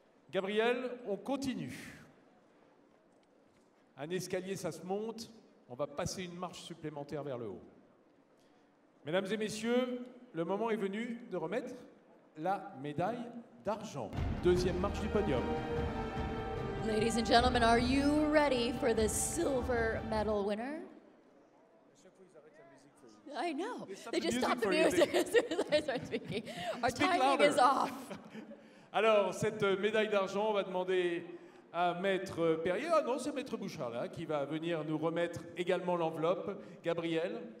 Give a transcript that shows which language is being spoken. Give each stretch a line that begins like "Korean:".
French: Gabriel, on continue. Un escalier, ça se monte. On va passer une marche supplémentaire vers le haut. Mesdames et messieurs, le moment est venu de remettre la médaille d'argent. 2e marche du podium.
English: Ladies and gentlemen, are you ready for the silver medal winner? I know. They just stopped the music as soon as I started speaking. Our timing is off.
French: Alors, cette médaille d'argent, on va demander à Maître Perrier. Ah non, c'est Maître Bouchard là qui va venir nous remettre également l'enveloppe. Gabriel.